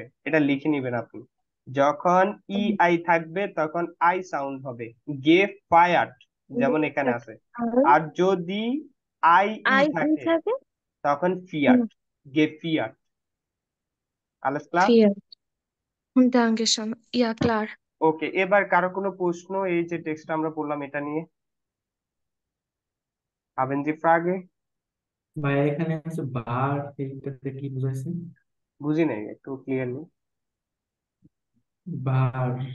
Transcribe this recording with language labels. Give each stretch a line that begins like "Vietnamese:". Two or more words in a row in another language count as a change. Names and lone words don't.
Bangla: এটা লিখে নিবেন আপনি। যখন ই আই থাকবে তখন আই সাউন্ড হবে,
German: ge feiert,
Bangla: যেমন এখানে আছে। আর যদি আই ই আই ই থাকে থাকে তখন
German: fiert, ge fiert. alles klar? ফিয়ার। Dankeschön. Ja, klar.
Bangla: ওকে, এবার কারো কোনো প্রশ্ন এই যে টেক্সটটা আমরা পড়লাম এটা নিয়ে?
German: haben Sie Frage?
Bangla: ভাই এখানে আছে বার, এইটাতে কি বুঝাইছে? বুঝি নাই একটু ক্লিয়ারলি। বার,